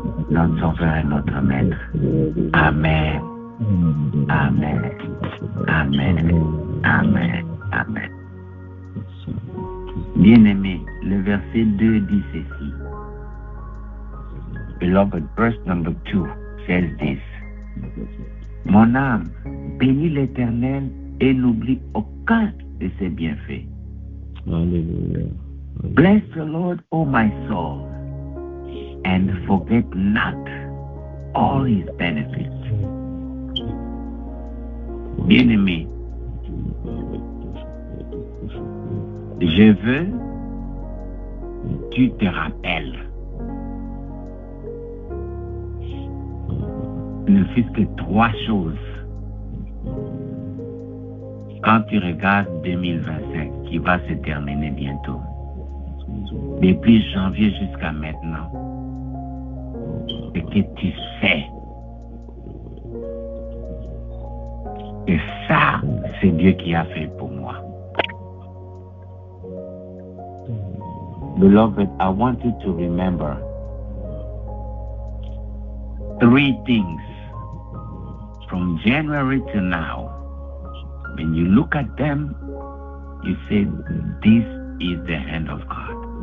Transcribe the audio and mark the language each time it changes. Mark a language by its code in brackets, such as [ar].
[fr] Notre Sauveur et notre Maître. Amen. Amen. Amen. Amen. Amen. Bien-aimé, le verset 2 dit ceci. [en] Beloved, verse number 2 says this. [fr] Mon âme, bénis l'Éternel et n'oublie aucun de ses bienfaits. Hallelujah. [en] Bless the Lord, O my soul, and forget not all his benefits. [fr] Bien-aimé, je veux que tu te rappelles, ne fût-ce que 3 choses. Quand tu regardes 2025, qui va se terminer bientôt, depuis janvier jusqu'à maintenant, et que tu sais que ça, c'est Dieu qui a fait pour moi. [en] Beloved, I want you to remember 3 things from January to now. When you look at them, you say, this is the hand of God.